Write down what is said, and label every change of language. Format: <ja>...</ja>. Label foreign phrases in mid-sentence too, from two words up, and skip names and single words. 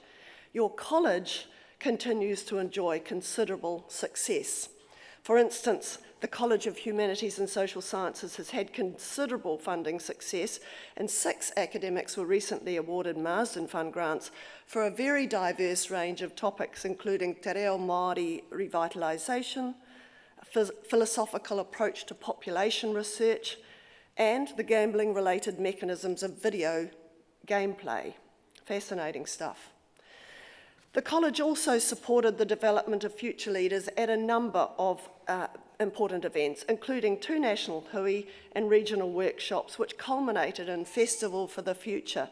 <en>Your college continues to enjoy considerable success. For instance, the College of Humanities and Social Sciences has had considerable funding success, and 6 academics were recently awarded Marsden Fund grants for a very diverse range of topics, including</en> <mi>te reo Māori</mi> <en>revitalisation, a philosophical approach to population research, and the gambling-related mechanisms of video gameplay. Fascinating stuff. The college also supported the development of future leaders at a number of important events, including 2 national hui and regional workshops, which culminated in Festival for the Future.</en>